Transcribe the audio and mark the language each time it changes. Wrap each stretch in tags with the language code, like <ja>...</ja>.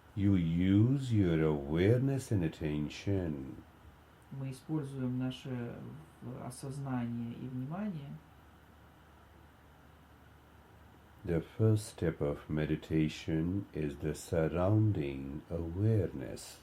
<en>You use your awareness and attention.</en> <ru>Мы используем наше осознание и внимание.</ru> <en>The first step of meditation is the surrounding awareness.</en>